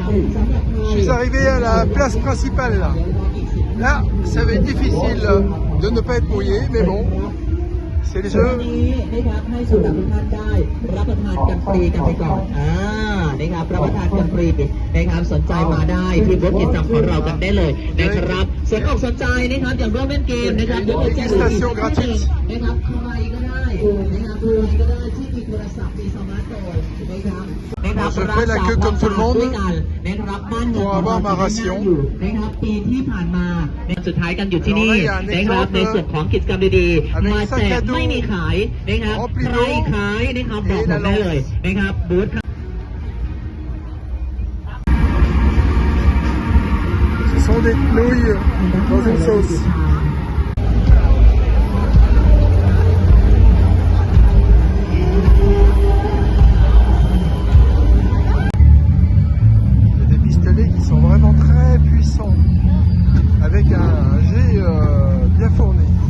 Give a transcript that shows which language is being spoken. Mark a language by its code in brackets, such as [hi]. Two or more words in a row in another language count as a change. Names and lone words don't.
[fr] Je suis arrivé à la place principale là. Là, ça va être difficile de ne pas être mouillé, mais bon, c'est le jeu. [th] รับประทานกันฟรีนะครับสนใจมาได้ที่บูธกิจกรรมของเรากันได้เลยนะครับสนอกสนใจนะครับอย่างร่วมเล่นเกมนะครับยกเว้นแจ้งนะครับใครก็ได้นะครับใครก็ได้ที่มีโทรศัพท์มีสมาร์ทโฟนนะครับ [fr] Je fais la queue comme tout le monde pour avoir ma ration. [th] นะครับปีที่ผ่านมาสุดท้ายกันอยู่ที่นี่นะครับในส่วนของกิจกรรมดีๆมาแจกไม่มีขายนะครับใครขายนะครับบอกผมได้เลยนะครับบูธ [fr] Ce sont des nouilles dans une sauce. Il y a des pistolets qui sont vraiment très puissants, avec un jet bien fourni.